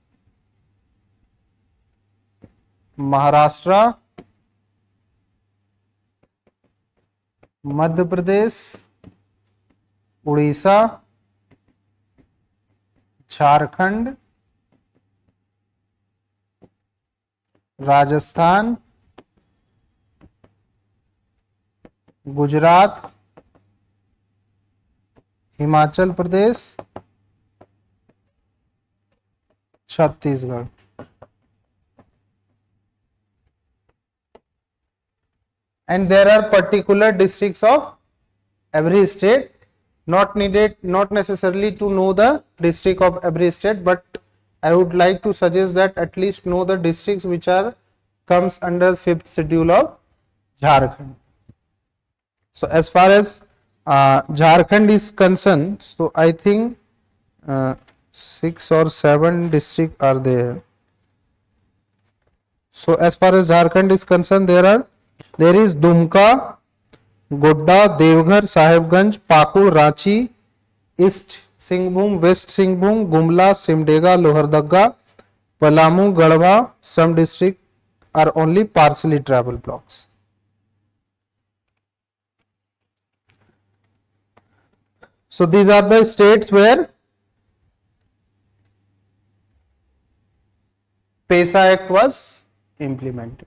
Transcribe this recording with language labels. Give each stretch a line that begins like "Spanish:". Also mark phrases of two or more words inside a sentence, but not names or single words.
English: Maharashtra, Madhya Pradesh, Odisha, Jharkhand, Rajasthan, Gujarat, Himachal Pradesh, Chhattisgarh. And there are particular districts of every state. Not necessarily to know the district of every state, but I would like to suggest that at least know the districts which are comes under fifth schedule of Jharkhand. So as far as Jharkhand is concerned, so I think 6 or 7 districts are there. So as far as Jharkhand is concerned, there is Dumka, Godda, Devghar, Sahibganj, Pakur, Ranchi, East Singhbhum, West Singhbhum, Gumla, Simdega, Lohardaga, Palamu, Garhwa. Some districts are only partially travel blocks. So these are the states where PESA Act was implemented.